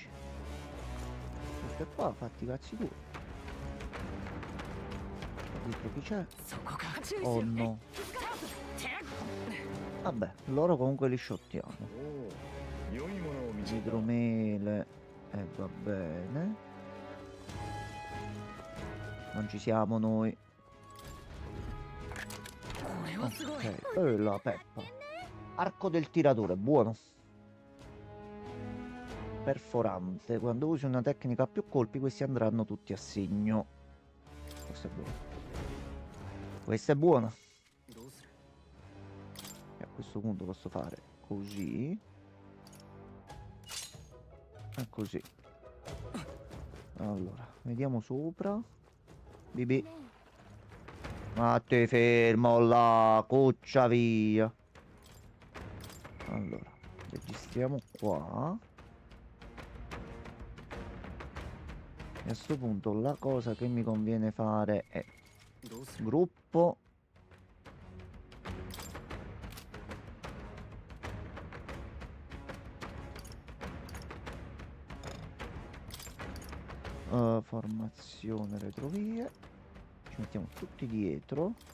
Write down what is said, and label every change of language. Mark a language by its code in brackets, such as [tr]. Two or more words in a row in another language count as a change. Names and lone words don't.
[it] Questo è qua, fatti i cazzi tuoi. Dietro chi c'è? [ja] そこか [it] Oh no. Vabbè, loro comunque li shottiamo. [ja] おお良いものを見つけた [it] Idromele. Va bene. Non ci siamo noi. [ja] これはすごい [it] Ok, la peppa. Arco del tiratore, buono. Perforante. Quando usi una tecnica a più colpi, questi andranno tutti a segno. Questo è buono. Questa è buona. [ja] どうする [it] E a questo punto posso fare così. E così. Allora, vediamo sopra. Bibi. Ma te fermo là, cuccia via. Allora, registriamo qua. E a questo punto la cosa che mi conviene fare è [ja] どうする [it] gruppo. Formazione retrovie. Ci mettiamo tutti dietro.